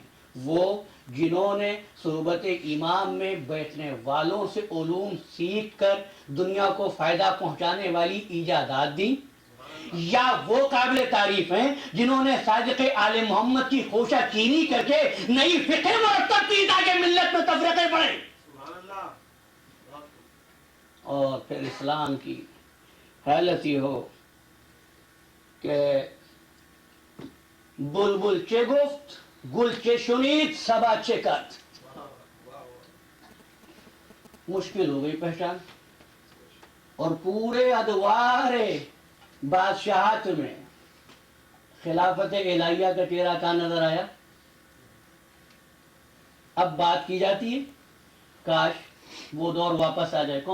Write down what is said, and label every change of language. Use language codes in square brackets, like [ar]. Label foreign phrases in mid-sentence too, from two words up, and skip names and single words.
[ur] وہ جنہوں نے صحبت امام میں بیٹھنے والوں سے علوم سیکھ کر دنیا کو فائدہ پہنچانے والی ایجادات دی, یا وہ قابل تعریف ہیں جنہوں نے صادق آل محمد کی خوشہ چینی کر کے نئی فقہ مرتب کی تاکہ ملت میں تفرقے پڑے. اور پھر اسلام کی حالت یہ ہو کہ [fa] بلبل چه گفت گل چه شنید سبا چه کرد. [ur] مشکل ہو گئی پہچان. اور پورے ادوار بادشاہت میں خلافت الہیہ کا چہرہ کہاں نظر آیا؟ اب بات کی جاتی ہے کاش وہ دور واپس آ جائے.